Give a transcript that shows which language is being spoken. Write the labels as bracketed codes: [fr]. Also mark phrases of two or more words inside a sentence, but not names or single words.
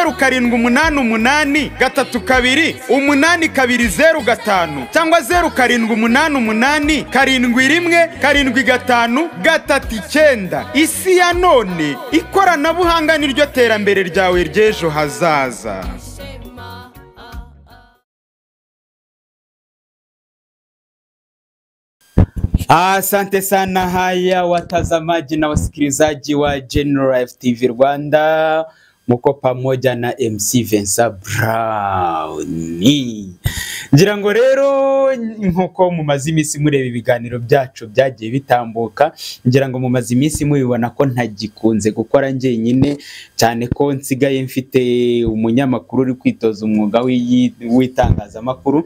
[rw] 0788328205 cyangwa 0788717539 isi ya none ikoranabuhanga niryo terambere ryawe ry'ejo hazaza. [sw] Asante sana haya watazamaji na wasikilizaji wa General Life TV Rwanda, mko pamoja na MC Vincent Brown. [rw] Ngira ngo rero nkuko mu mazimisi mureba ibiganiro byacu byagiye bitambuka, ngira ngo mu mazimisi mubibona ko ntagikunze gukora njyenyine cyane ko nsigaye mfite umunyamakuru uri kwitoza umwuga w'itangazamakuru.